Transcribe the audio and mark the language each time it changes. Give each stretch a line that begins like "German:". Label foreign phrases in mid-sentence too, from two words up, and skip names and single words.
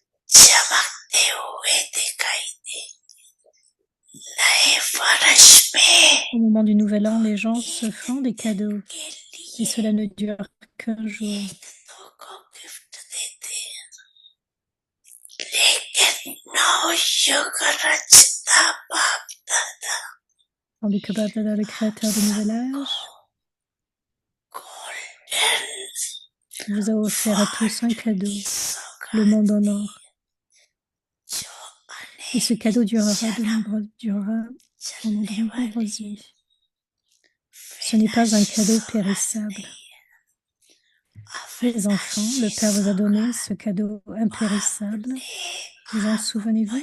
Hindi: चमकते हुए दिखाई दे नए वर्ष में
French: Au moment du Nouvel An, les gens se
Hindi: एक
French: font des
Hindi: दिन
French: cadeaux
Hindi: के
French: et
Hindi: लिए
French: cela ne dure qu'un jour.
Hindi: एक दो को गिफ्ट देते हैं लेकिन नवयुग रचता बाप दादा
French: Tandis que Baba Dada, le créateur du Nouvel Âge,
Hindi: गोल्डन
French: vous a offert à tous un cadeau,
Hindi: की
French: le monde en
Hindi: सौगात
French: or.
Hindi: जो
French: Et ce
Hindi: अनेक
French: cadeau durera pendant de
Hindi: चलने
French: nombreuses
Hindi: वाली
French: vies. Ce n'est pas un cadeau périssable. Les enfants, le Père vous a donné ce cadeau impérissable. Vous en souvenez-vous?